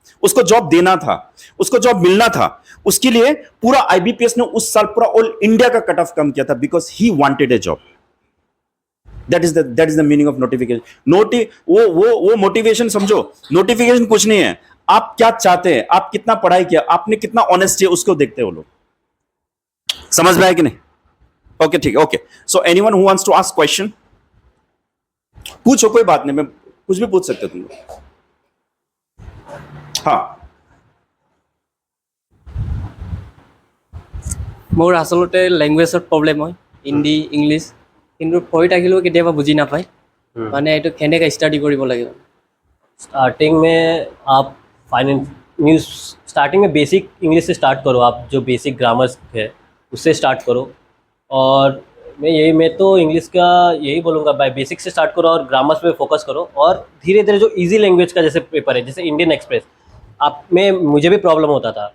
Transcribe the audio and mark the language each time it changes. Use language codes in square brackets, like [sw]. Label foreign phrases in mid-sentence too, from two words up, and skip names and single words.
[hi] उसको जॉब देना था, उसको जॉब मिलना था, उसके लिए पूरा आईबीपीएस ने उस साल पूरा [en] all India [hi] का [en] cut off [hi] कम किया था [en] because he wanted a job. that is the meaning of notification. [hi] वो मोटिवेशन समझो. नोटिफिकेशन कुछ नहीं है, आप क्या चाहते हैं, आप कितना पढ़ाई किया, आपने कितना ऑनेस्ट है, उसको देखते हो लोग. समझ में आया कि नहीं? ओके ठीक है. [en] okay, so anyone who wants to ask question, [hi] पूछो, कोई बात नहीं, मैं कुछ भी पूछ सकते हो तुम लोग. हाँ, [as] মোৰ আচলতে লেংগুৱেজৰ প্ৰব্লেম হয়, হিন্দী ইংলিছ, কিন্তু পঢ়ি থাকিলেও কেতিয়াবা বুজি নাপায়, মানে এইটো কেনেকৈ ষ্টাডি কৰিব লাগিব? [hi] स्टार्टिंग में आप [en] finance news [hi] स्टार्टिंग में [en] basic English [hi] से स्टार्ट करो. आप जो [en] basic grammars [hi] है उससे स्टार्ट करो. और मैं तो इंग्लिश का यही बोलूँगा, भाई बेसिक से स्टार्ट करो और ग्रामर्स पे फोकस करो. और धीरे धीरे जो [en] easy language [hi] का जैसे पेपर है, जैसे इंडियन एक्सप्रेस, आप में मुझे भी प्रॉब्लम होता था.